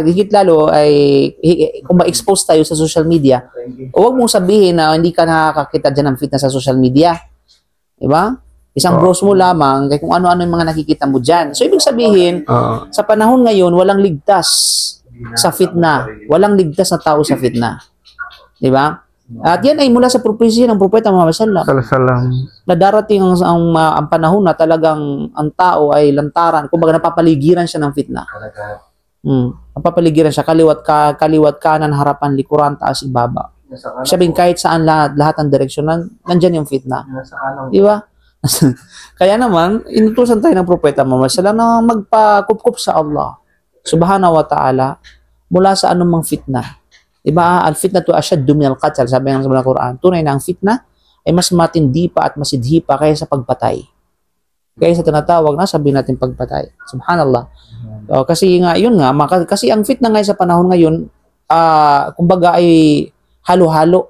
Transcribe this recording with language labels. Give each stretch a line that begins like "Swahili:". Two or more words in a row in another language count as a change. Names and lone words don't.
Filipino: Higit lalo ay kung ma-expose tayo sa
English: social media,
Filipino: huwag mong sabihin na hindi ka nakakakita dyan ng fitna sa
English: social media.
Filipino: Diba? Isang browse mo lamang kaya kung ano-ano yung mga nakikita mo dyan. So, ibig sabihin, sa panahon ngayon, walang ligtas sa fitna. Walang ligtas na tao sa fitna. Diba? At yan ay mula sa propesya ng Propeta Muhammad
Arabic: صلى الله عليه وسلم.
Filipino: Na darating ang panahon na talagang ang tao ay lantaran, kumbaga napapaligiran siya ng fitna. Napapaligiran siya kaliwat kanan, harapan, likuran, taas, ibaba. Sabihin kahit saan lahat ng direksyon nandiyan yung fitna. Di ba? Kaya naman inutusan tayo ng Propeta Muhammad
Arabic: صلى الله عليه وسلم
Filipino: na magpakupkup sa Allah
Arabic: سبحانه وتعالى
Filipino: mula sa anumang fitna. Diba?
Arabic: الفتنة أشد من القتل.
Filipino: Sabi ng Quran, tunay na ang fitna ay mas matindi pa at masidhi pa kaysa pagpatay. Kaya sa tinatawag na sabihin natin pagpatay. Subhanallah. Kasi nga, yun nga, kasi ang fitna ngayon sa panahon ngayon, kumbaga ay halo-halo.